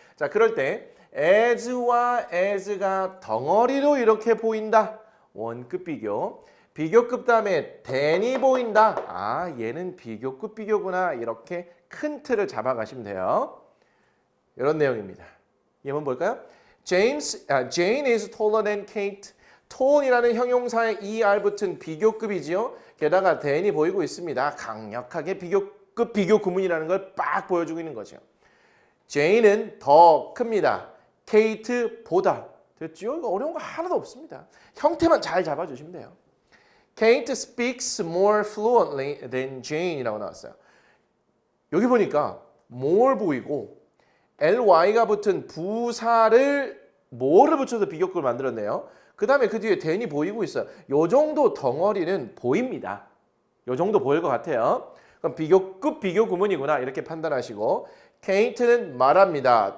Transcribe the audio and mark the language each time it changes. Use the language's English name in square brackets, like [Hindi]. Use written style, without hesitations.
[Korean] 자, 그럴 때 as와 as가 덩어리로 이렇게 보인다. 원급 비교. 비교급 다음에 than이 보인다. 얘는 비교급 비교구나. 이렇게 큰 틀을 잡아가시면 돼요. 이런 내용입니다. 예문 볼까요? [English] Jane is taller than Kate. [Korean] tall이라는 형용사에 er 붙은 비교급이지요. 게다가 than이 보이고 있습니다. 강력하게 비교급 비교 구문이라는 걸 빡 보여주고 있는 거죠. Jane은 더 큽니다. Kate보다. 됐죠? 이거 어려운 거 하나도 없습니다. 형태만 잘 잡아주시면 돼요. [English] Kate speaks more fluently than Jane [Korean] 이라고 나왔어요. 여기 보니까 more 보이고 ly가 붙은 부사를 more를 붙여서 비교급을 만들었네요. 그 다음에 그 뒤에 than이 보이고 있어요. 요 정도 덩어리는 보입니다. 요 정도 보일 것 같아요. 그럼 비교급 비교 구문이구나 이렇게 판단하시고 Kate는 말합니다.